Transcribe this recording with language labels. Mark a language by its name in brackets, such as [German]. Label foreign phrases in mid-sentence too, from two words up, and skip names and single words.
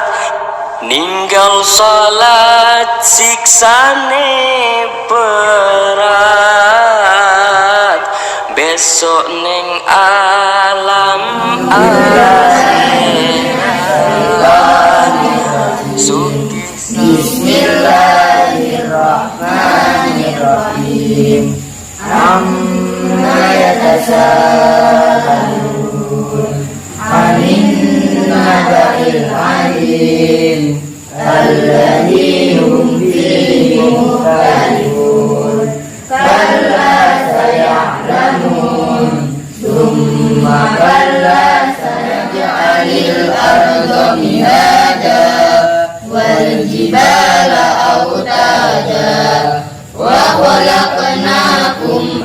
[Javanese] Ninggal salat siksane berat, besok ning alam Bismillahirrahmanirrahim. [Arabic] عم يتساءلون عن النبإ العظيم الذي هم فيه مختلفون كلا سيعلمون ثم كلا سنجعل الأرض مهادا والجبال أوتادا وخلقناكم